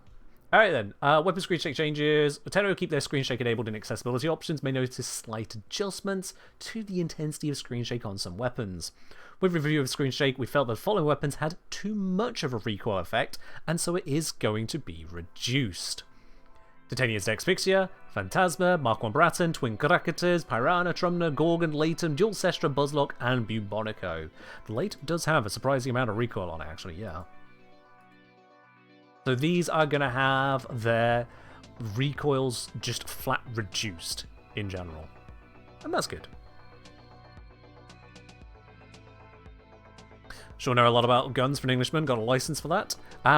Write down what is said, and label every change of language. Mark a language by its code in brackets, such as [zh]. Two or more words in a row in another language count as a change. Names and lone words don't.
[en] Alright then, weapon screen shake changes. Tenno who keep their screen shake enabled in accessibility options may notice slight adjustments to the intensity of screen shake on some weapons. With review of screen shake, we felt that the following weapons had too much of a recoil effect, and so it is going to be reduced. Titania's Dexfixia, Phantasma, Mark 1 Bratton, Twin Krakators, Piranha, Trumna, Gorgon, Leighton, Dual Sestra, Buzzlock, and Bubonico. The Leighton does have a surprising amount of recoil on it, actually, yeah. So these are going to have their recoils just flat reduced in general. And that's good. Sure know a lot about guns for an Englishman, got a license for that.